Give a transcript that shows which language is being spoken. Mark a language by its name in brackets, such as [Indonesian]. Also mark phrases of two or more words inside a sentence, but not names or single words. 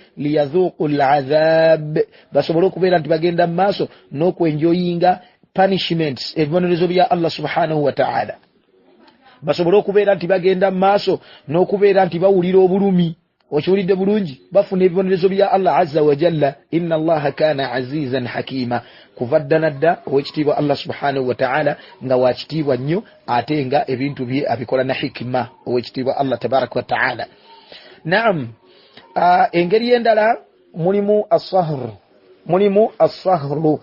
[Arabic] ليذوقوا العذاب, [Ganda] basobole okubeera nti bagenda mu maaso n'okwenjoyinga punishments, ebibonerezo bya Allah [Arabic] سبحانه وتعالى. [Ganda] Basobole okubeera nti bagenda mu maaso n'okubeera nti bawulira obulumi. Okiwulidde bulungi, bafuna ebibonerezo bya Allah [Arabic] عز وجل. إن الله كان عزيزا حكيما, [Ganda] kuva dda nadda owekitiibwa Allah [Arabic] سبحانه وتعالى [Ganda] nga wakitiibwa nnyo ate nga ebintu bye abikola na hikima, owekitiibwa Allah [Arabic] تبارك وتعالى. [Ganda] Naam, engeri endala mulimu as-sahr, mulimu as-sahru.